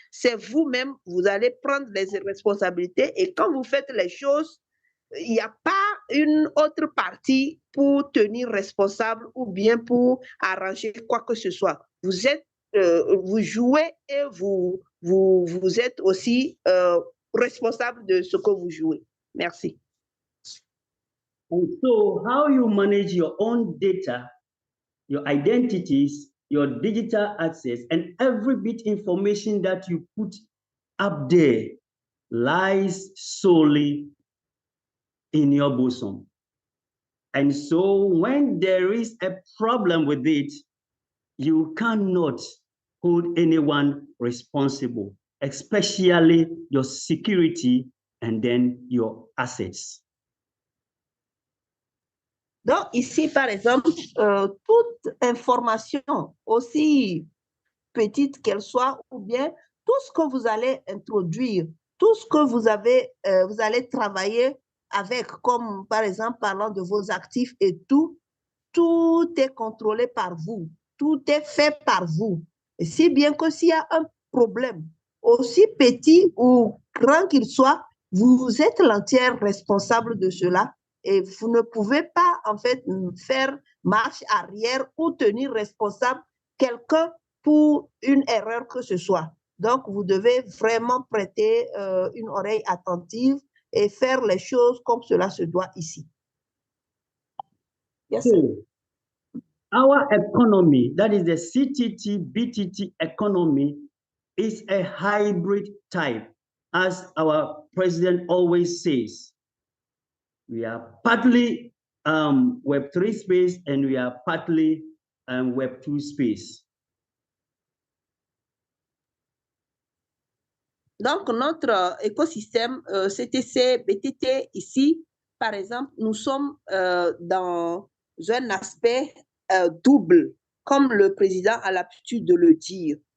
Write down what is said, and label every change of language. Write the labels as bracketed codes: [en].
[fr] C'est vous-même, vous allez prendre les responsabilités et quand vous faites les choses, il n'y a pas une autre partie pour tenir responsable ou bien pour arranger quoi que ce soit. Vous êtes, vous jouez et vous êtes aussi responsable de ce que vous jouez. Merci. [en] And so how you manage your own data, your identities, your digital access, and every bit information that you put up there lies solely in your bosom. And so when there is a problem with it, you cannot hold anyone responsible, especially your security and then your assets. [fr] Donc, ici, par exemple, toute information, aussi petite qu'elle soit, ou bien tout ce que vous allez introduire, tout ce que vous allez travailler avec, comme par exemple, parlant de vos actifs et tout est contrôlé par vous, tout est fait par vous. Et si bien que s'il y a un problème, aussi petit ou grand qu'il soit, vous êtes l'entière responsable de cela. Et vous ne pouvez pas, en fait, faire marche arrière ou tenir responsable quelqu'un pour une erreur que ce soit. Donc, vous devez vraiment prêter une oreille attentive et faire les choses comme cela se doit ici. [en] Yes, sir. So, our economy, that is the CTT, BTT economy, is a hybrid type, as our president always says. We are partly Web3 space and we are partly Web2 space. [fr] Donc, notre écosystème CTC, BTT, ici, par exemple, nous sommes dans un aspect double, comme le président a l'habitude de le dire.